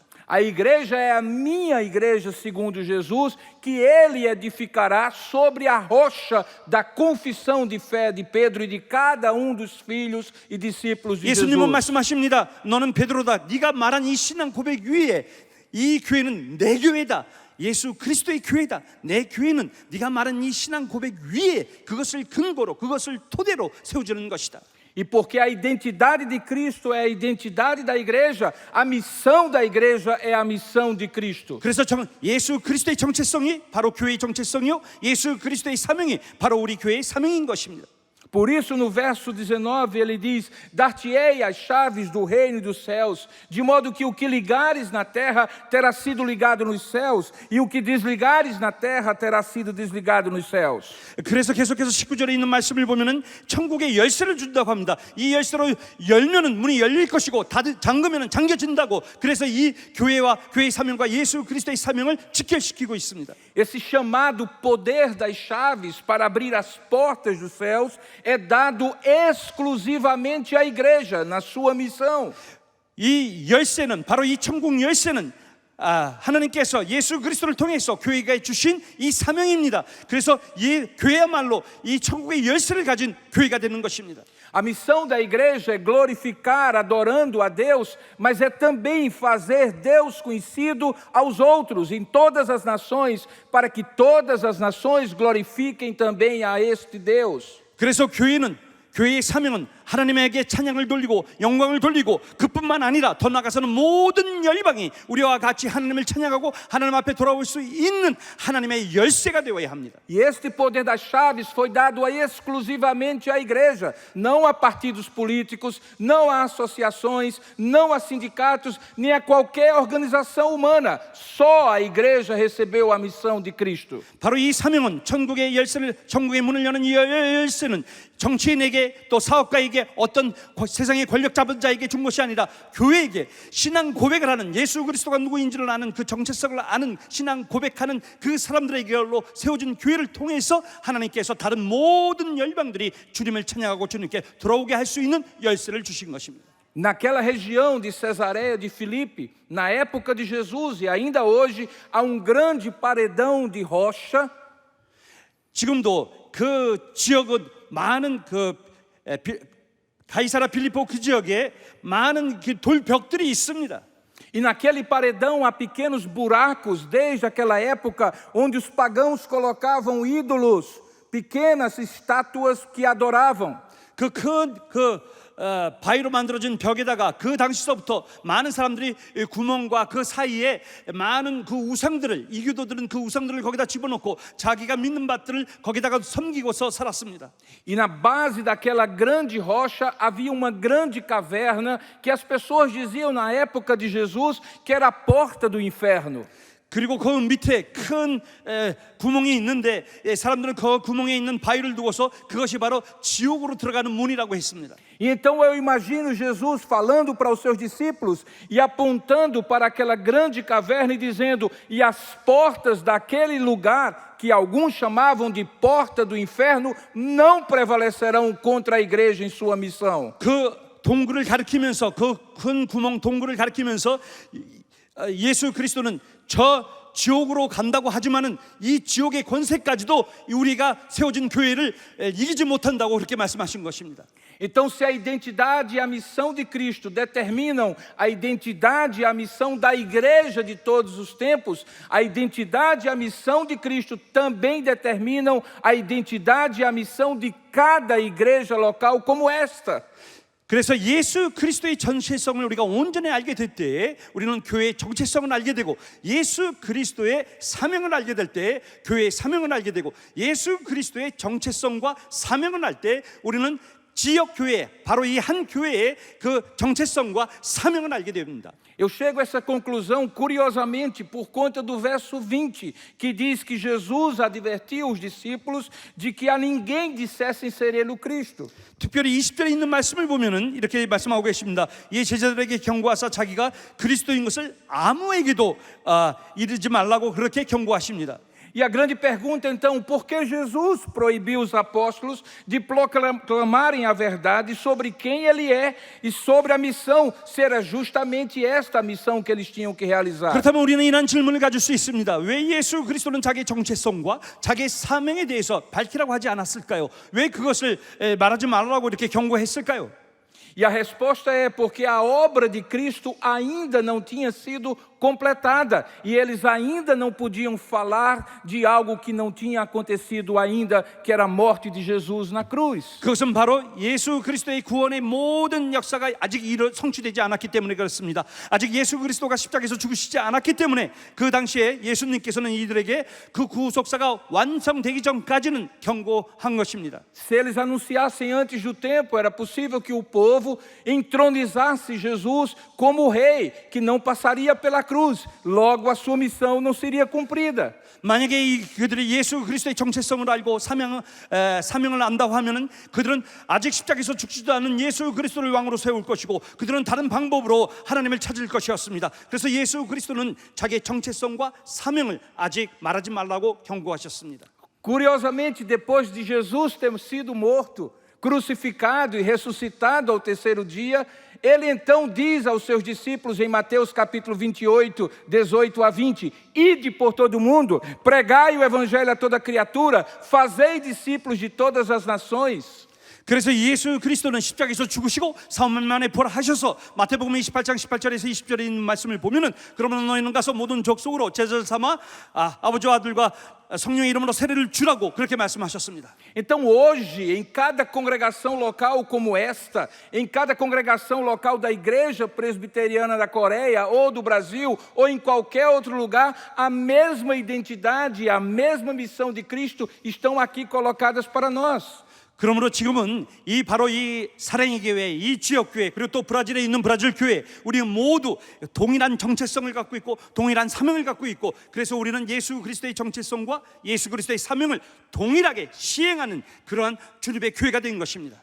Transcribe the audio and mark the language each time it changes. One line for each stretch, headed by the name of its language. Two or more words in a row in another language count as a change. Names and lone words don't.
Portuguese: A igreja é a minha igreja, segundo Jesus, que ele edificará sobre a rocha da confissão de fé de Pedro e de cada dos filhos e discípulos de Jesus.
Korean: 예수님은 말씀하십니다. 너는 베드로다. 네가 말한 이 신앙 고백 위에 이 교회는 내 교회다. 예수 그리스도의 교회다. 내 교회는 네가 말한 이 신앙 고백 위에 그것을 근거로 그것을 토대로 세워지는 것이다.
Portuguese: E porque a identidade de Cristo é a identidade da igreja, a missão da igreja é a missão de Cristo.
Korean: 그래서 예수 그리스도의 정체성이 바로 교회의 정체성이요, 예수 그리스도의 사명이 바로 우리 교회의 사명인 것입니다.
Portuguese: Por isso, no verso 19, ele diz: dar-te-ei as chaves do reino dos céus, de modo que o que ligares na terra terá sido ligado nos céus, e o que desligares na terra terá sido desligado nos céus.
Korean: 그래서 계속해서 19절에 있는 말씀을 보면은 천국의 열쇠를 준다고 합니다. 이 열쇠로 열면은 문이 열릴 것이고 잠그면은 잠겨진다고. 그래서 이 교회와 교회의 사명과 예수 그리스도의 사명을 직결시키고 있습니다.
Portuguese: Esse chamado poder das chaves para abrir as portas dos céus é dado exclusivamente à igreja na sua missão.
Korean: 이 열쇠는 바로 이 천국 열쇠는 하나님께서 예수 그리스도를 통해서 교회가 주신 이 사명입니다. 그래서 이 교회야말로 이 천국의 열쇠를 가진 교회가 되는 것입니다.
Portuguese: A missão da igreja é glorificar, adorando a Deus, mas é também fazer Deus conhecido aos outros, em todas as nações, para que todas as nações glorifiquem também a este Deus.
Korean: 그래서 교회의 사명은 하나님에게 찬양을 돌리고 영광을 돌리고 그뿐만 아니라 더 나아가서는 모든 열방이 우리와 같이 하나님을 찬양하고 하나님 앞에 돌아올 수 있는 하나님의 열쇠가 되어야 합니다.
Portuguese: E este poder das chaves foi dado exclusivamente à igreja, não a partidos políticos, não a associações, não a sindicatos, nem a qualquer organização humana. Só a igreja recebeu a missão de Cristo.
Korean: 바로 이 사명은 천국의 문을 여는 이 열쇠는 정치인에게 또 사업가에게 어떤 세상의 권력 잡은 자에게 준 것이 아니라 교회에게 신앙 고백을 하는 예수 그리스도가 누구인지를 아는 그 정체성을 아는 신앙 고백하는 그 사람들에게로 세워진 교회를 통해서 하나님께서 다른 모든 열방들이 주님을 찬양하고 주님께 돌아오게 할 수 있는 열쇠를 주신 것입니다.
Portuguese: Naquela região de Cesareia de Filipe, na época de Jesus e ainda hoje, há grande paredão de rocha.
Korean: 지금도 그 지역은 많은 가이사라 빌립보 그 지역에 많은 돌벽들이 있습니다.
Portuguese: E naquele paredão há pequenos buracos desde aquela época onde os pagãos colocavam ídolos, pequenas estátuas que adoravam.
Korean: 바위로 만들어진 벽에다가 그 당시서부터 많은 사람들이 구멍과 그 사이에 많은 그 우상들을 이교도들은 그 우상들을 거기다 집어넣고 자기가 믿는 밭들을 거기다가 섬기고서 살았습니다.
Portuguese: E na base daquela grande rocha havia uma grande caverna que as pessoas diziam na época de Jesus que era a porta do inferno.
Korean: 그리고 그 밑에 큰 구멍이 있는데 사람들은 그 구멍에 있는 바위를 두고서 그것이 바로 지옥으로 들어가는 문이라고 했습니다.
Portuguese: E então eu imagino Jesus falando para os seus discípulos e apontando para aquela grande caverna e dizendo: e as portas daquele lugar, que alguns chamavam de porta do inferno, não prevalecerão contra a igreja em sua missão.
Korean: 그 동굴을 가리키면서 그 큰 구멍 동굴을 가리키면서 예수 그리스도는 저 지옥으로 간다고 하지만은 이 지옥의 권세까지도 우리가 세워진 교회를 이기지 못한다고 그렇게 말씀하신 것입니다.
Portuguese: Então, se a identidade e a missão de Cristo determinam a identidade e a missão da igreja de todos os tempos, a identidade e a missão de Cristo também determinam a identidade e a missão de cada igreja local como esta.
Korean: 그래서 예수 그리스도의 전체성을 우리가 온전히 알게 될 때 우리는 교회의 정체성을 알게 되고, 예수 그리스도의 사명을 알게 될 때 교회의 사명을 알게 되고, 예수 그리스도의 정체성과 사명을 알 때 우리는 지역 교회, 바로 이 한 교회의 그 정체성과 사명을 알게 됩니다.
Portuguese: Eu chego a essa conclusão curiosamente por conta do verso 20, que diz que Jesus advertiu os discípulos de que a ninguém dissessem ser ele o Cristo.
Korean: 특별히 20절에 있는 말씀을 보면은 이렇게 말씀하고 계십니다. 이 제자들에게 경고하사 자기가 그리스도인 것을 아무에게도 이르지 말라고 그렇게 경고하십니다.
Portuguese: E a grande pergunta então, por que Jesus proibiu os apóstolos de proclamarem a verdade sobre quem ele é e sobre a missão, ser justamente esta a missão que eles tinham que realizar?
Korean: 그렇다면 우리는 이런 질문을 가질 수 있습니다. 왜 예수 그리스도는 자기의 정체성과 자기의 사명에 대해서 밝히라고 하지 않았을까요? 왜 그것을 말하지 말라고 이렇게 경고했을까요?
Portuguese: E a resposta é porque a obra de Cristo ainda não tinha sido completada e eles ainda não podiam falar de algo que não tinha acontecido ainda, que era a morte de Jesus na cruz.
Korean: 그것은 바로 예수 그리스도의 구원의 모든 역사가 아직 성취되지 않았기 때문에 그렇습니다. 아직 예수 그리스도가 십자가에서 죽으시지 않았기 때문에 그 당시에 예수님께서는 이들에게 그 구속사가 완성되기 전까지는 경고한 것입니다.
Portuguese: Se eles anunciassem antes do tempo, era possível que o povo entronizasse Jesus como rei, que não passaria pela cruz. Logo a sua missão não seria cumprida.
Korean: 만약에 그들이 예수 그리스도의 정체성을 알고 사명을 안다고 하면은 그들은 아직 십자가에서 죽지도 않은 예수 그리스도를 왕으로 세울 것이고, 그들은 다른 방법으로 하나님을 찾을 것이었습니다. 그래서 예수 그리스도는 자기의 정체성과 사명을 아직 말하지 말라고 경고하셨습니다.
Portuguese: Curiosamente, depois de Jesus ter sido morto, crucificado e ressuscitado ao terceiro dia, ele então diz aos seus discípulos em Mateus capítulo 28, 18 a 20: Ide por todo o mundo, pregai o evangelho a toda criatura, fazei discípulos de todas as nações.
Korean: 그래서 예수 그리스도는 십자가에서 죽으시고 3일 만에 부활하셔서 마태복음 28장 18절에서 20절에 있는 말씀을 보면은 그러면 너희는 가서 모든 족속으로 제자를 삼아 아버지와 아들과 성령의 이름으로 세례를 주라고 그렇게 말씀하셨습니다.
Portuguese: Então hoje, em cada congregação local como esta, em cada congregação local da Igreja Presbiteriana da Coreia ou do Brasil ou em qualquer outro lugar, a mesma identidade e a mesma missão de Cristo estão aqui colocadas para nós.
Korean: 그러므로 지금은 바로 이 사랑의 교회, 이 지역 교회, 그리고 또 브라질에 있는 브라질 교회, 우리는 모두 동일한 정체성을 갖고 있고 동일한 사명을 갖고 있고, 그래서 우리는 예수 그리스도의 정체성과 예수 그리스도의 사명을 동일하게 시행하는 그러한 주님의 교회가 된 것입니다.